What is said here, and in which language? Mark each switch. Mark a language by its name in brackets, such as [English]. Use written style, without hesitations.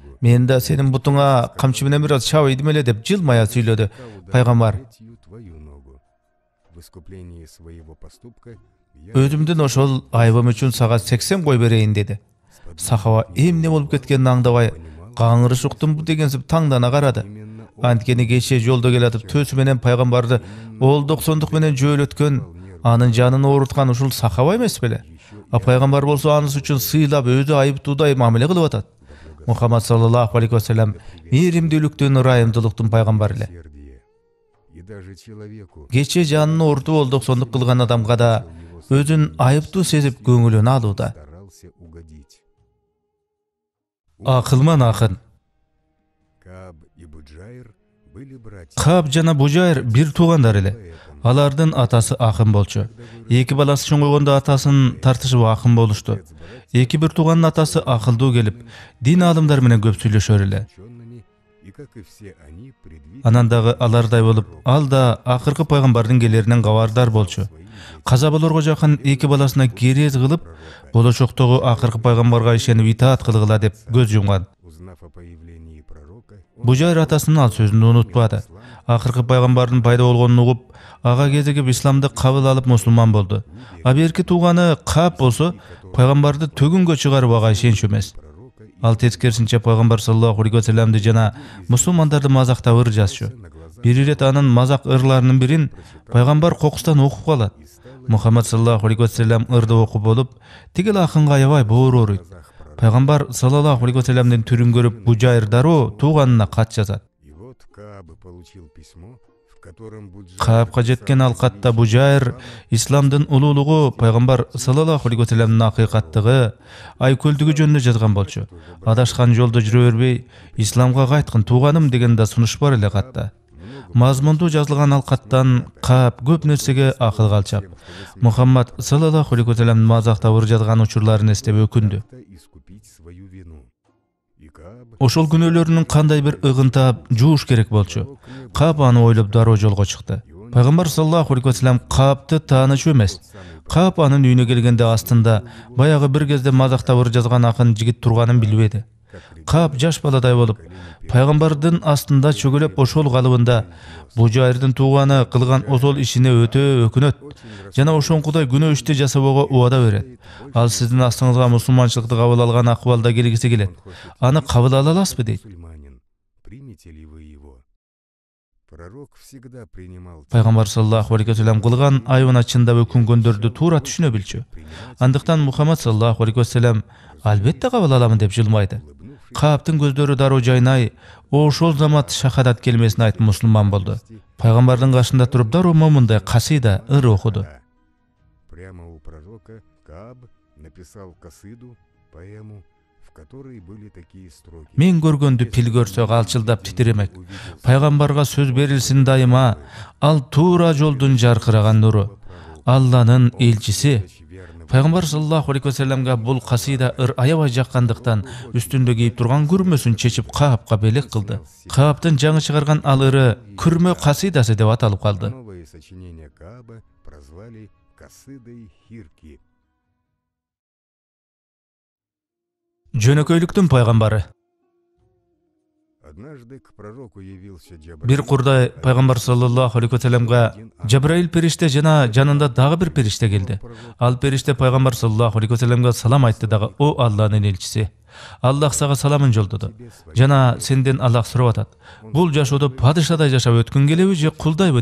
[Kyrgyz] Мен да сенин бутуңа камчы менен бир аз чабыйдым эле деп жылмая сүйлөдү. Пайгамбар, [Russian] Твою ногу. В искуплении своего поступка я [Kyrgyz] өзүмдүн ошол айыбым үчүн сага 80 кой берейин деди. Сахаба эмне болуп кеткенин аңдабай, каңырыш уктумбу дегенсип таңдана карады. Анткени кече жолдо келатып төсү менен пайгамбарды олдуксондук менен жөөлөткөн, анын жанын ооруткан ушул сахаба эмес беле? А пайгамбар болсо анысы үчүн сыйлап өзү айыптуудай мамиле кылып атат. Мухаммад саллаллаху алейхи вассалам мээримдүүлүктүн, ырайымдуулуктун пайгамбары эле. [Russian] сердие. И даже человеку, [Kyrgyz] Кече жанын оорутуп олдуксондук кылган адамга да өзүн айыптуу сезип көңүлүн алууда. [Russian] старался угодить. [Kyrgyz] Акылман акын. [Russian] Кааб и Буджайр были братья. [Kyrgyz] Кааб жана Бужайр бир туугандар эле. Алардын атасы акын болчу. Эки баласы чоңойгондо атасын тартышып акын болушту. Эки бир тууганын атасы акылдуу келип, дин алымдар менен көп сүйлөшөр эле. [Russian] Учеными, и как и все они предвидели [Kyrgyz] Анан дагы алардай болуп, ал да акыркы пайгамбардын келеринен кабардар болчу. Каза болорго жакын эки баласына керез кылып, болочоктогу акыркы пайгамбарга ишенип итаат кылгыла деп көз жумган. [Russian] узнав о появлении пророка, [Kyrgyz] Бужайр атасынын ал сөзүн унутпады. Акыркы пайгамбардын пайда болгонун угуп, ага кезигип исламды кабыл алып мусулман болду. А берки тууганы Кааб болсо, пайгамбарды төгүнгө чыгарып ага ишенчү эмес. [Russian] пророка и [Kyrgyz] Ал тескерисинче пайгамбар саллаллаху алейхи вассаламды жана мусулмандарды мазактап ыр жазчу. Бир ирет анын мазак ырларынын бирин пайгамбар кокустан окуп калат. Мухаммад саллаллаху алейхи вассалам ырды окуп болуп, тигил акынга аябай боор ооруйт. Пайгамбар саллаллаху алейхи вассаламдын түрүн көрүп Бужайр дароо тууганына кат жазат. [Russian] И вот Кааб получил письмо, в котором Буджайр [Kyrgyz] Каапка жеткен ал катта Бужайр исламдын улуулугу, пайгамбар саллаллаху алейхи вассаламдын акыйкаттыгы, айкөлдүгү жөнүндө жазган болчу. Адашкан жолдо жүрө бербей, исламга кайткын тууганым деген да сунуш бар эле катта. Мазмундуу жазылган ал каттан Каап көп нерсеге акылга алчап. Мухаммад саллаллаху алейхи вассаламдын мазактап ыр жазган учурларын эстеп өкүндү. [Russian] искупить свою вину. И Кааб [Kyrgyz] Ошол күнөөлөрүнүн кандай бир ыгын таап жууш керек болчу. Каап аны ойлоп дароо жолго чыкты. Пайгамбар саллаллаху алейхи вассалам Каапты таанычу эмес. Каап анын үйүнө келгенде астында баягы бир кезде мазактап ыр жазган акын жигит турганын билбеди. Каап жаш баладай болуп, пайгамбардын астында чөгөлөп ошол калыбында Бужайрдын тууганы кылган осол ишине өтө өкүнөт жана ошоңкудай күнөө ишти жасоого убада берет. Ал сиздин астыңызга мусулманчылыкты кабыл алган акыбалда келгиси келет. Аны кабыл ала аласызбы дейт. [Russian] мусульманин, примете ли вы его? Пророк всегда принимал [Kyrgyz] Пайгамбар саллаллаху алейхи вассалам кылган айыбына чындап өкүнгөндөрдү туура түшүнө билчү. Андыктан Мухаммад саллаллаху алейхи вассалам албетте кабыл аламын деп жылмайды. Кааптын көздөрү дароо жайнай, ошол замат шахадат келмесин айтып мусулман болду. Пайгамбардын кашында туруп дароо момундай касида ыр окуду. [Russian] Прямо у пророка Кааб написал касиду, поэму, в которой были такие строки. [Kyrgyz] Мен көргөндү пил көрсө калчылдап титиремек. Пайгамбарга сөз берилсин дайыма, ал туура жолдун жаркыраган нуру. Алланын элчиси. Пайгамбар саллаллаху алейхи вассаламга бул касида ыр аябай жаккандыктан үстүндө кийип турган күрмөсүн чечип Каапка белек кылды. Кааптын жаңы чыгарган ал ыры күрмө касидасы деп аталып калды. [Russian] Новое сочинение Кааба прозвали касидой Хирки. [Kyrgyz] Жөнөкөйлүктүн пайгамбары. [Russian] Однажды к пророку явился Джабраил. [Kyrgyz] Бир курдай пайгамбар саллаллаху алейхи вассаламга Джабраил периште жана жанында дагы бир периште келди. Ал периште пайгамбар саллаллаху алейхи вассаламга салам айтты дагы: "О Алланын элчиси, Аллах сага саламын жолдоду. Жана сенден Аллах сурап атат. Бул жашоодо падышадай жашап өткүң келеби же кулдайбы?"